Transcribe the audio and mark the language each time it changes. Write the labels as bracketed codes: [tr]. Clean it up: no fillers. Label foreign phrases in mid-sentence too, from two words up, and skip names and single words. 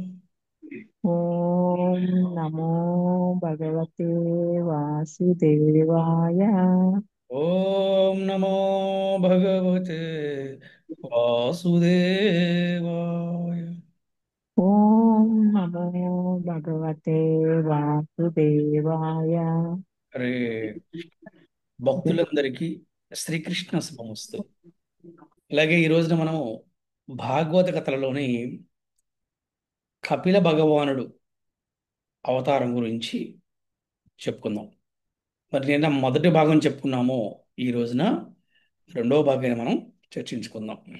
[sa] ॐ नमो भगवते वासुदेवाय। ओम नमो भगवते वासुदेवाय। ॐ नमो भगवते वासुदेवाय। [te] హరే భక్తులందరికీ శ్రీకృష్ణ శుభమస్తు. అలాగే ఈ రోజున మనం భాగవత కథలలోని కపిల భగవానుడు అవతారం గురించి చెప్పుకుందాం. మరి నిన్న మొదటి భాగం చెప్పుకున్నాము. ఈ రోజున రెండవ భాగాన్ని మనం చర్చించుకుందాం.